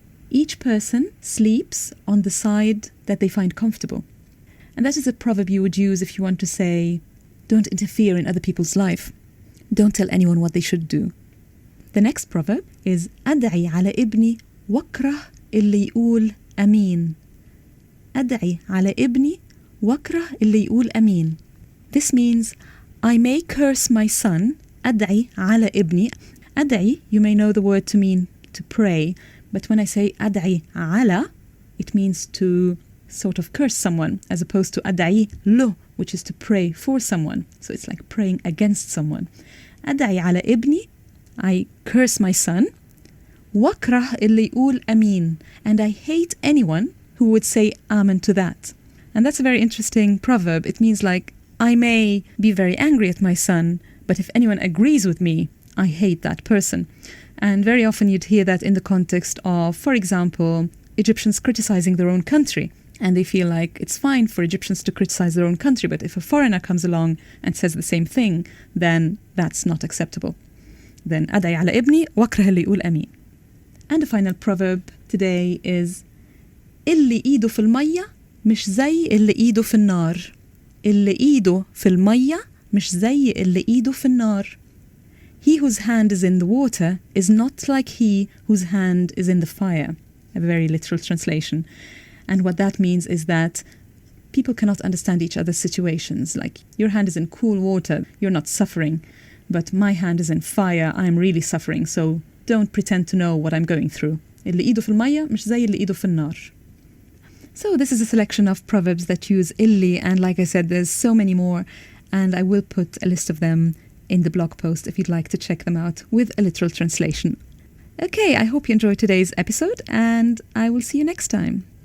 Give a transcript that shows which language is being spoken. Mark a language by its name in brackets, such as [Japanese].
[English] Each person sleeps on the side that they find comfortable. And that is a proverb you would use if you want to say, don't interfere in other people's life. Don't tell anyone what they should do. The next proverb is [Arabic] أدعي على ابني واكره اللي يقول أمين. أدعي على ابني واكره اللي يقول أمين. [English] This means I may curse my son. [Arabic] أدعي على ابني. [English] أدعي, you may know the word to mean to pray, but when I say أدعي على, it means to sort of curse someone, as opposed to أدعي له, which is to pray for someone. So it's like praying against someone. [Arabic] أدعي على ابني, [English] I curse my son. [Arabic] واكره اللي يقول أمين, [English] and I hate anyone who would say amen to that. And that's a very interesting proverb. It means like, I may be very angry at my son, but if anyone agrees with me, I hate that person. And very often you'd hear that in the context of, for example, Egyptians criticizing their own country. And they feel like it's fine for Egyptians to criticize their own country, but if a foreigner comes along and says the same thing, then that's not acceptable. [Arabic] Then أدعي على ابني واكره اللي يقول أمين. [English] And the final proverb today is [Arabic] اللي إيده في المية مش زي اللي إيده في النار. اللي إيده في المية مش زي اللي إيده في النار. [English] He whose hand is in the water is not like he whose hand is in the fire. A very literal translation. And what that means is that people cannot understand each other's situations. Like, your hand is in cool water, you're not suffering. But my hand is in fire, I'm really suffering. So don't pretend to know what I'm going through. [Arabic] اللي إيده في المية مش زي اللي إيده في النار. [English] So this is a selection of proverbs that use illi, and like I said, there's so many more, and I will put a list of them in the blog post if you'd like to check them out with a literal translation. Okay, I hope you enjoyed today's episode, and I will see you next time.